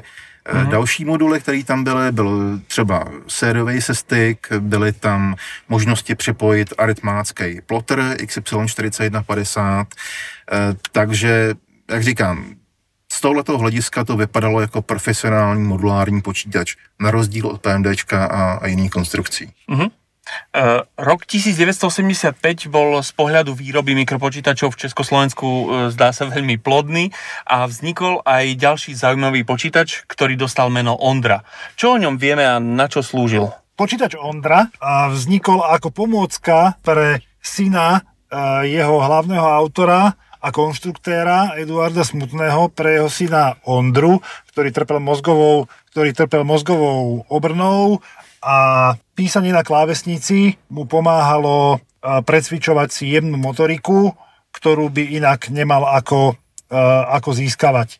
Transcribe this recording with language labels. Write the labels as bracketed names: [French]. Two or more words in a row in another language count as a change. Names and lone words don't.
[Czech] Další moduly, které tam byly, byl třeba sériový sestik, byly tam možnosti připojit aritmácký plotter XY4150, takže, jak říkám, z tohoto hlediska to vypadalo jako profesionální modulární počítač, na rozdíl od PMDčka a jiných konstrukcí. [Slovak] Rok 1985 bol z pohľadu výroby mikropočítačov v Československu zdá sa veľmi plodný a vznikol aj ďalší zaujímavý počítač, ktorý dostal meno Ondra. Čo o ňom vieme a na čo slúžil? Počítač Ondra vznikol ako pomôcka pre syna jeho hlavného autora a konštruktéra Eduarda Smutného, pre jeho syna Ondru, ktorý trpel mozgovou obrnou a písanie na klávesnici mu pomáhalo precvičovať si jemnú motoriku, ktorú by inak nemal ako získavať.